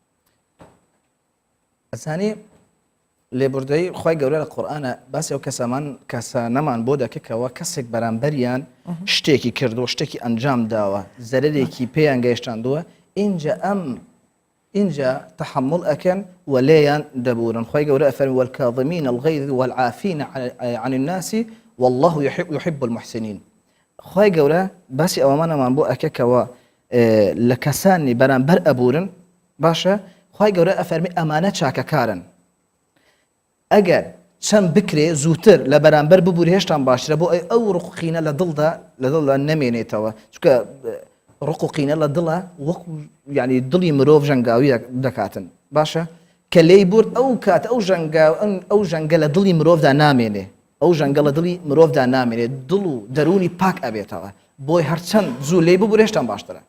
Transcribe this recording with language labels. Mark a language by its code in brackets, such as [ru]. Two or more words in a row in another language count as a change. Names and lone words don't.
[ckb] ئەزانی لێبوردەی خوای گەورە لە قورئانە باسی ئەو کەسانەمان بۆ دەکەکەوە کەسێک بەرامبەریان شتێکی کردووە شتێکی ئەنجام داوە زەرەرێکی پێیان گەیشتاندووە اینجا تحمل ئەکەن و لێیان دەبورن خوای گەورە ئەفەرمی [ar] والکاظمین الغیظ والعافین عن الناس والله يحب المحسنین [ckb] خوای گەورە باسی ئەوەمانەمان بۆ ئەکەکەوە لە کەسانی بەرامبەر ئەبورن باشە خوای گەورە ئەفەرمی ئەمانە چاکەکارن ئەگەر چەند بکرێ زووتر لە بەرامبەر ببووری هێشتان باشترە بۆ ئەو ڕقینە لە دڵدا نەمێنێتەوە چونکە ڕقوقینە لە دڵە وەکو ینی دڵی مرۆڤ ژەنگاوی دەکاتن باشە کە لێی بورد ئەو کات ئەو ژەنگە لە دڵی مرۆڤدا نامێنێ ئەو ژەنگە لە دڵی مرۆڤدا نامێنێت دڵ و دەرونی پاک ئەبێتەوە بۆی هەرچەند زوو لێی ببووری هێشتان باشترە.